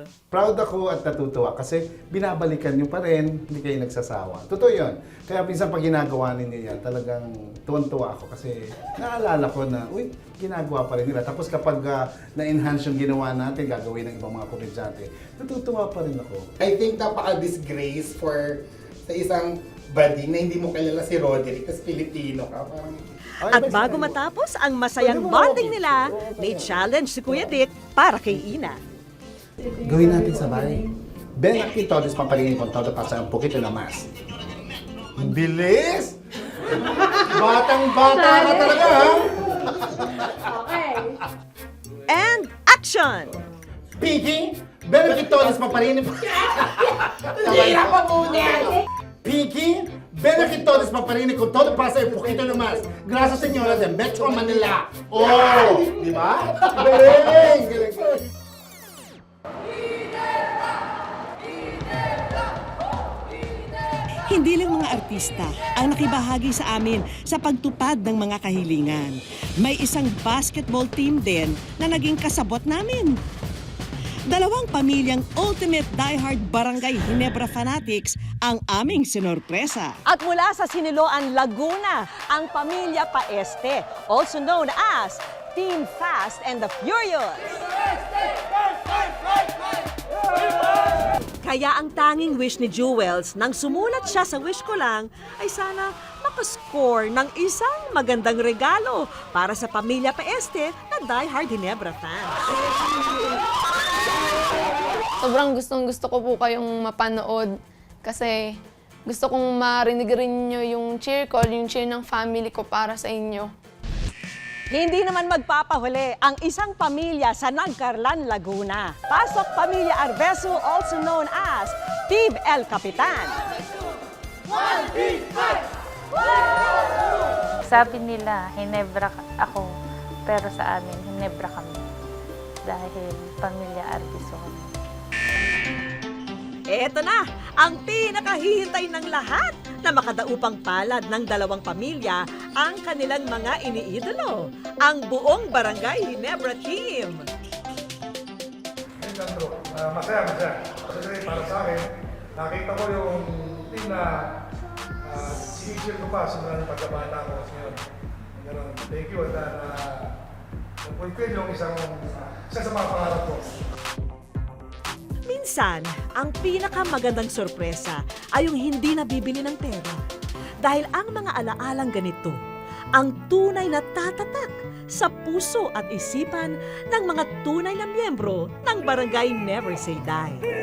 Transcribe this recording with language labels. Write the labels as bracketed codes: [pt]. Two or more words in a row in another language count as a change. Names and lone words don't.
[tl] Proud ako at natutuwa kasi binabalikan nyo pa rin, hindi kayo nagsasawa. Totoo yun. Kaya minsan pag ginagawa ninyo yan, talagang tuwan-tuwa ako kasi naalala ko na, uy, ginagawa pa rin nila. Tapos kapag na-enhance yung ginawa natin, gagawin ng ibang mga komedyante, natutuwa pa rin ako. [en] I think [tl] napaka-disgrace for sa isang bading na hindi mo kilala si Roderick, kasi Filipino ka. Parang, At bago matapos ang masayang bonding nila, may challenge si Kuya Dick para kay Ina. Gawin natin sabay. [es] Ven aquí todos papalingin con todo pasa un poquito na mas. [tl] Ang bilis! Batang-bata ka talaga, ha? [en] And action! [tl] Pinky, [es] ven aquí todos papalingin... [tl] Hira pa muna! Pinky, [es] ven aquí todos papalingin con todo pasa un poquito na mas. Gracias, señora de Metro Manila. [tl] Oh! Di ba? Galing! Galing! Hindi lang mga artista ang nakibahagi sa amin sa pagtupad ng mga kahilingan. May isang [en] basketball team [tl] din na naging kasabot namin. Dalawang pamilyang [en] ultimate diehard [tl] Barangay Ginebra fanatics ang aming sinorpresa. At mula sa Siniloan, Laguna, ang pamilya Paeste, [en] also known as Team Fast and the Furious. [tl] Kaya ang tanging wish ni Jewels nang sumulat siya sa wish ko lang ay sana makascore ng isang magandang regalo para sa pamilya Paeste na [en] diehard Ginebra fans. [tl] Sobrang gustong-gusto ko po kayong mapanood kasi gusto kong marinig rin nyo yung cheer ko, yung cheer ng family ko para sa inyo. Hindi naman magpapahuli ang isang pamilya sa Nagcarlan, Laguna. Pasok Pamilya Arbesu, [en] also known as Team El Capitan. [tl] Sabi nila, Ginebra ako, pero sa amin, Ginebra kami. Dahil pamilya Artiso kami. Eto na, ang pinakahihintay ng lahat na makadaupang palad ng dalawang pamilya ang kanilang mga iniidolo, ang buong Barangay Ginebra Team. Masaya. Kasi para sa akin, nakita ko yung team na sinisir ko pa simula ng pagkabata ko kasi ngayon. Ganun. [en] Thank you [tl] at na-fulfill yung isa sa mga pangarap ko. Minsan, ang pinakamagandang sorpresa ay yung hindi nabibili ng pera. Dahil ang mga alaalang ganito, ang tunay na tatatak sa puso at isipan ng mga tunay na miyembro ng Barangay Never Say Die.